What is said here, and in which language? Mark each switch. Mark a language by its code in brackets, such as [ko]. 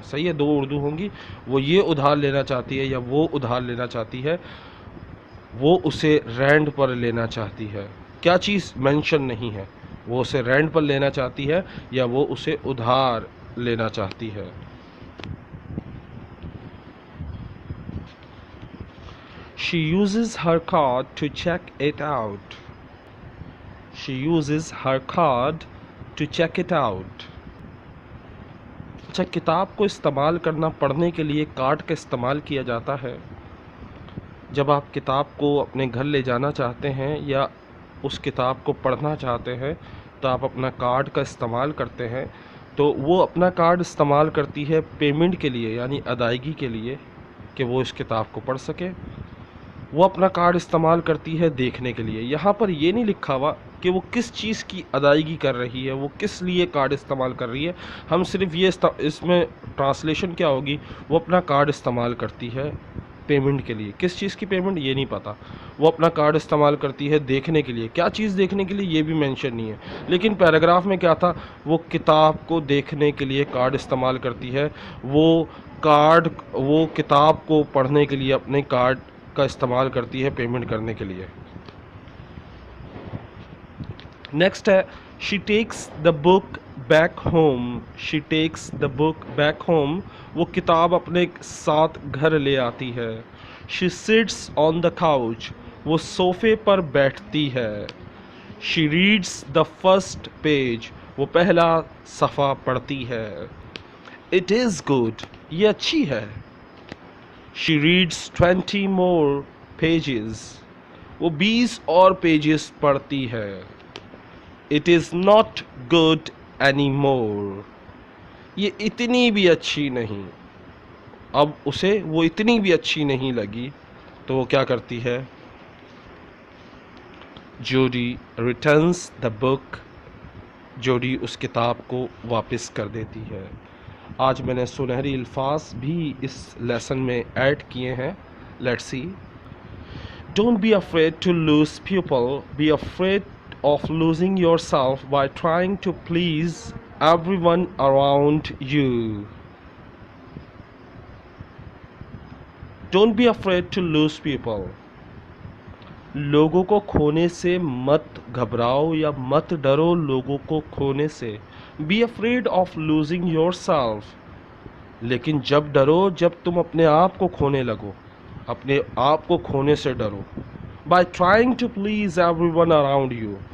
[ur] صحیح ہے, دو اردو ہوں گی. وہ یہ ادھار لینا چاہتی ہے یا وہ ادھار لینا چاہتی ہے. وہ اسے رینٹ پر لینا چاہتی ہے. کیا چیز مینشن نہیں ہے. وہ اسے رینٹ پر لینا چاہتی ہے یا وہ اسے ادھار لینا چاہتی ہے. [en] She uses her card to check it out. She uses her card to check it out. [ur] اچھا، کتاب کو استعمال کرنا پڑھنے کے لیے کارڈ کا استعمال کیا جاتا ہے۔ جب آپ کتاب کو اپنے گھر لے جانا چاہتے ہیں یا اس کتاب کو پڑھنا چاہتے ہیں تو آپ اپنا کارڈ کا استعمال کرتے ہیں۔ تو وہ اپنا کارڈ استعمال کرتی ہے پیمنٹ کے لیے، یعنی ادائیگی کے لیے، کہ وہ اس کتاب کو پڑھ سکے۔ وہ اپنا کارڈ استعمال کرتی ہے دیکھنے کے لیے۔ یہاں پر یہ نہیں لکھا ہوا کہ وہ کس چیز کی ادائیگی کر رہی ہے، وہ کس لیے کارڈ استعمال کر رہی ہے۔ ہم صرف یہ اس میں ٹرانسلیشن کیا ہوگی، وہ اپنا کارڈ استعمال کرتی ہے پیمنٹ کے لیے۔ کس چیز کی پیمنٹ یہ نہیں پتہ۔ وہ اپنا کارڈ استعمال کرتی ہے دیکھنے کے لیے۔ کیا چیز دیکھنے کے لیے یہ بھی مینشن نہیں ہے، لیکن پیراگراف میں کیا تھا، وہ کتاب کو دیکھنے کے لیے کارڈ استعمال کرتی ہے۔ وہ کتاب کو پڑھنے کے لیے اپنے کارڈ کا استعمال کرتی ہے پیمنٹ کرنے کے لیے۔ نیکسٹ ہے [en] she takes the book back home. She takes the book back home. [ur] وہ کتاب اپنے ساتھ گھر لے آتی ہے۔ [en] She sits on the couch. [ur] وہ صوفے پر بیٹھتی ہے۔ [en] She reads the first page. [ur] وہ پہلا صفحہ پڑھتی ہے۔ [en] It is good. [ur] یہ اچھی ہے۔ [en] She reads 20 more pages. [ur] وہ 20 اور پیجز پڑھتی ہے۔ [en] It is not good anymore. [ur] یہ اتنی بھی اچھی نہیں۔ اب اسے وہ اتنی بھی اچھی نہیں لگی تو وہ کیا کرتی ہے، Jodie [en] returns the book. [ur] Jodie اس کتاب کو واپس کر دیتی ہے۔ آج میں نے سنہری الفاظ بھی اس لیسن میں ایڈ کیے ہیں۔ [en] Let's see. Don't be afraid to lose people. Be afraid of losing yourself by trying to please everyone around you. Don't be afraid to lose people. [ur] لوگوں کو کھونے سے مت گھبراؤ یا مت ڈرو لوگوں کو کھونے سے۔ [en] Be afraid of losing yourself. [ur] لیکن جب ڈرو جب تم اپنے آپ کو کھونے لگو، اپنے آپ کو کھونے سے ڈرو۔ [en] By trying to please everyone around you.